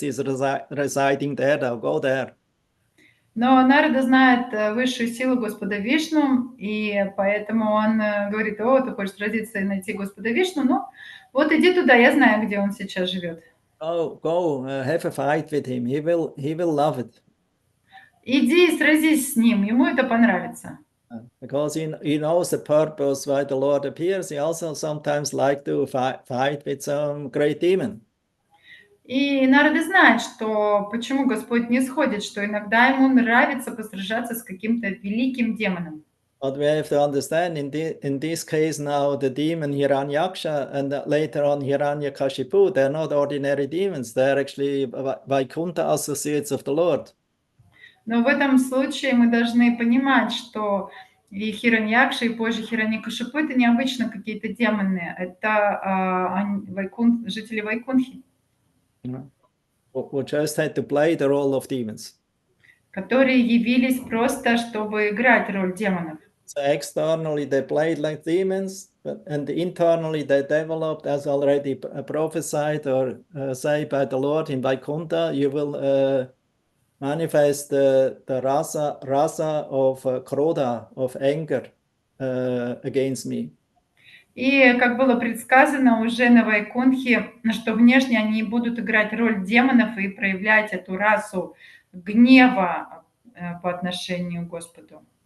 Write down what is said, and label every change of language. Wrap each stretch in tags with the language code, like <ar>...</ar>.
<en>He's residing there. Now go there.</en> <ru>Но Нарада знает высшую силу Господа Вишну, и поэтому он говорит: о, ты хочешь сразиться и найти Господа Вишну? Ну, вот иди туда, я знаю, где он сейчас живет.</ru> <en>Go, have a fight with him. He will love it.</en> <ru>Иди и сразись с ним, ему это понравится.</ru> <en>Because he knows the purpose why the Lord appears. He also sometimes like to fight with some great demon.</en> <ru>И Нарада знает, что почему Господь не сходит, что иногда ему нравится посражаться с каким-то великим демоном.</ru> <en>But we have to understand in this case now the demon Hiranyaksha and later on Hiranyakashipu, they're not ordinary demons. They're actually Vaikuntha associates of the Lord.</en> <ru>Но в этом случае мы должны понимать, что и Хираньякша, и позже Хираньякашипу — это необычно какие-то демоны, это жители Вайкунхи,</ru> <en>Who just had to play the role of demons.</en> <ru>которые явились просто, чтобы играть роль демонов.</ru> <en>So externally they played like demons, and internally they developed, as already prophesied or say by the Lord in Vaikuntha, you will manifest the rasa of krodha, of anger against me.</en> <ru>И, как было предсказано уже на Вайкунхе, что внешне они будут играть роль демонов и проявлять эту расу гнева по отношению к Господу.</ru>